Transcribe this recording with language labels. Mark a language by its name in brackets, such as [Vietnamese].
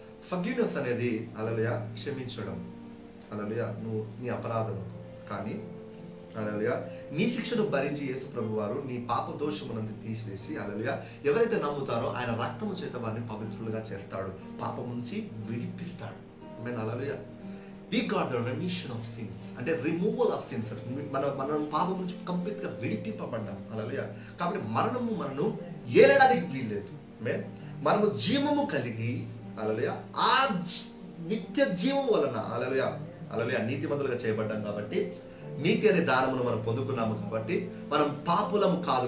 [Telugu] Forgiveness అనేది హల్లెలూయా క్షమించడం, హల్లెలూయా, నువ్వు నీ అపరాధం. కానీ హల్లెలూయా. నీ శిక్షను భరించి యేసు ప్రభువారు నీ పాప దోషమునందు తీసివేసి, హల్లెలూయా, ఎవరైతే నమ్ముతారో ఆయన రక్తము చేత వారిని పవిత్రులుగా చేస్తాడు, పాపం నుంచి విడిపిస్తాడు. ఆమేన్. హల్లెలూయా. [English] We got the remission of sins, అంటే removal of sins. [Telugu] మనం పాపం నుంచి కంప్లీట్ గా విడిపింపబడ్డాం. హల్లెలూయా. కాబట్టి మరణము మనను ఏలడానికి వీల్లేదు. మనము జీవము కలిగి, హల్లెలూయా, ఆ నిత్య జీవం వలన, హల్లెలూయా, హల్లెలూయా, నీతిమంతులుగా చేయబడ్డాం. కాబట్టి నీతి అనే దానమును మనం పొందుకున్నాము. కాబట్టి మనం పాపులము కాదు.